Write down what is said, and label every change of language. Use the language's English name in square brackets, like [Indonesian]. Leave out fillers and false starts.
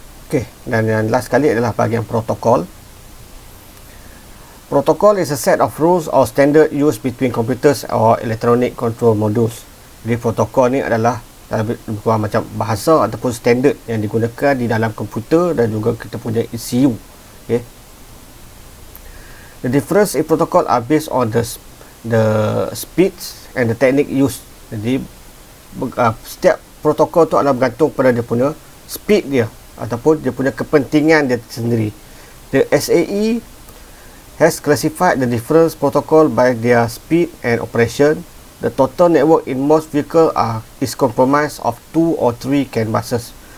[Malay] Okey, dan yang last sekali adalah bahagian protokol. [English] Protocol is a set of rules or standard used between computers or electronic control modules. [Malay] Jadi protokol ni adalah lebih kurang macam bahasa ataupun standard yang digunakan di dalam komputer dan juga kita punya ECU. Okay. [English] The difference in protocol are based on the speeds and the technique used. [Malay] Jadi setiap protokol tu adalah bergantung pada dia punya speed dia ataupun dia punya kepentingan dia sendiri. [English] The SAE has classified the different protocol by their speed and operation. The total network in most vehicles is comprised of 2 or 3 CAN buses.